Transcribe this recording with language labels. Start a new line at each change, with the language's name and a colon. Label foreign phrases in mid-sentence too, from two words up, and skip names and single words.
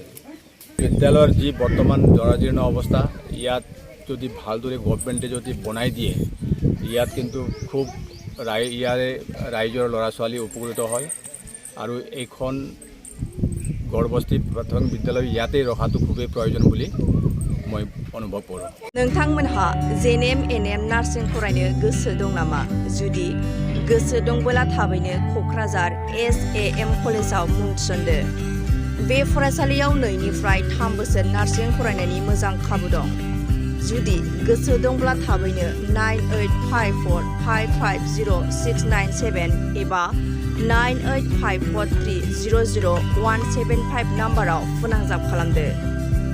Assamese: বিদ্যালয়ৰ যি বৰ্তমান জৰাজীৰ্ণ অৱস্থা, ইয়াত যদি ভালদৰে গভৰ্ণমেণ্টে যদি বনাই দিয়ে, ইয়াত কিন্তু খুব ইয়াৰে ৰাইজৰ ল'ৰা ছোৱালী উপকৃত হয়। আৰু এইখন গড়বস্তি প্ৰাথমিক বিদ্যালয় ইয়াতে ৰখাটো খুবেই প্ৰয়োজন বুলি মই অনুভৱ কৰোঁ।
Bodo: नोंथांमोनहा Nbnn नार्सिं फरायनो गोसो दं नामा? जुदि गोसो दंबोला थाबैनो क'क्राझार SAM कलेजाव मुं थिसनदो। बे फरायसालियाव 2 निफ्राय 3 बोसोर नार्सिं फरायनायनि मोजां खाबु दं। जुदि गोसो दंब्ला थाबैनो 9854550697 एबा 9854300175 नाम्बाराव फोनांजाब खालामदो।